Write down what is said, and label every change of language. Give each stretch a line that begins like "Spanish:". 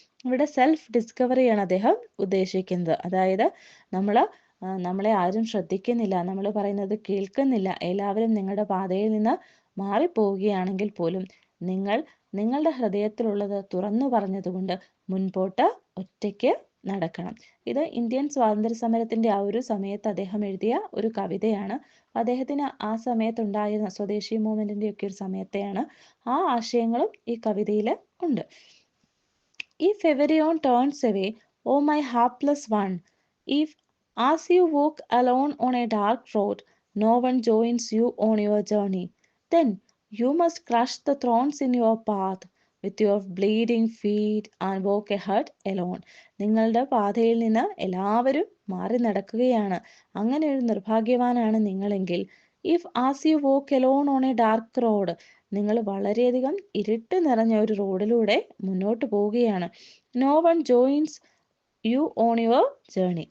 Malayalam: ഇവിടെ സെൽഫ് ഡിസ്കവറിയാണ് അദ്ദേഹം ഉദ്ദേശിക്കുന്നത്. അതായത് നമ്മളെ ആരും ശ്രദ്ധിക്കുന്നില്ല, നമ്മൾ പറയുന്നത് കേൾക്കുന്നില്ല, എല്ലാവരും നിങ്ങളുടെ പാതയിൽ നിന്ന് മാറിപ്പോവുകയാണെങ്കിൽ പോലും നിങ്ങളുടെ ഹൃദയത്തിലുള്ളത് തുറന്നു പറഞ്ഞതുകൊണ്ട് മുൻപോട്ട് ഒറ്റയ്ക്ക് നടക്കണം. ഇത് ഇന്ത്യൻ സ്വാതന്ത്ര്യ സമരത്തിൻ്റെ ആ ഒരു സമയത്ത് അദ്ദേഹം എഴുതിയ ഒരു കവിതയാണ്. അദ്ദേഹത്തിന് ആ സമയത്തുണ്ടായിരുന്ന സ്വദേശി മൂവ്മെൻറ്റിൻ്റെ ഒക്കെ ഒരു സമയത്തെയാണ്. ആ ആശയങ്ങളും ഈ കവിതയിൽ ഉണ്ട്.
English: If everyone turns away, oh my hapless one, if as you walk alone on a dark road, no one joins you on your journey, then you must crush the thorns in your path with your bleeding feet and walk ahead alone.
Malayalam: നിങ്ങളുടെ പാതയിൽ നിന്ന് എല്ലാവരും മാറി നടക്കുകയാണ്. അങ്ങനെ ഒരു നിർഭാഗ്യവാനാണ് നിങ്ങളെങ്കിൽ,
English: if as you walk alone on a dark road,
Malayalam: നിങ്ങൾ വളരെയധികം ഇരുട്ട് നിറഞ്ഞ ഒരു റോഡിലൂടെ മുന്നോട്ട് പോവുകയാണ്.
English: No one joins you on your journey.